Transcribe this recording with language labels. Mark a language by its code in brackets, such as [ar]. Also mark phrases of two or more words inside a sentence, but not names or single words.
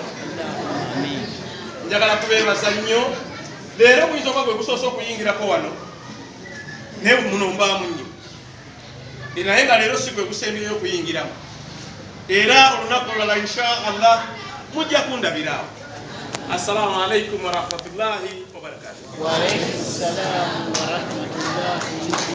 [lg] Njagala kubeebaza nnyo. Leero buyinza okuba gwe gusoose okuyingirako wano naye muno mbaamu nnyo, naye nga leero si gwe gusembyeyo okuyingiramu. Era olunaku olulala [ar] إن شاء الله [lg] mujja kundabiraawo. [ar] السلام عليكم ورحمة الله وبركاته. وعليكم السلام ورحمة الله